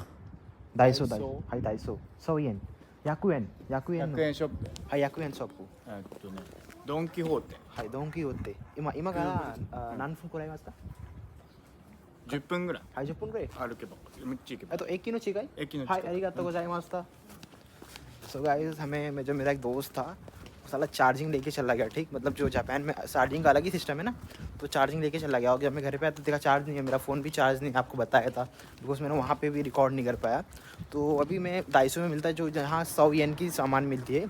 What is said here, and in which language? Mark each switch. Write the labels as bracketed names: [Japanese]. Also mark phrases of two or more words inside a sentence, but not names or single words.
[Japanese] ダイソーはいダイソー。100円。100円の。 100円ショップ。はい100円ショップ。ドン・キホーテ。はいドンキホーテ。今から何分くらいますか 10分ぐらい。はい10分くらい。歩けば。めっちゃ行けば。あと駅の違い？駅の違い。はいありがとうございました。 [English] so guys [Hindi] हमें जो मेरा एक दोस्त था साला चार्जिंग लेके चला गया, ठीक मतलब जो जापान में चार्जिंग का अलग ही सिस्टम है ना, तो चार्जिंग लेके चला गया। और जब मैं घर पे आया तो देखा चार्ज नहीं है, मेरा फ़ोन भी चार्ज नहीं, आपको बताया था बिकॉज मैंने वहाँ पे भी रिकॉर्ड नहीं कर पाया। तो अभी मैं डाइसो में मिलता है जो जहाँ 100 येन की सामान मिलती है।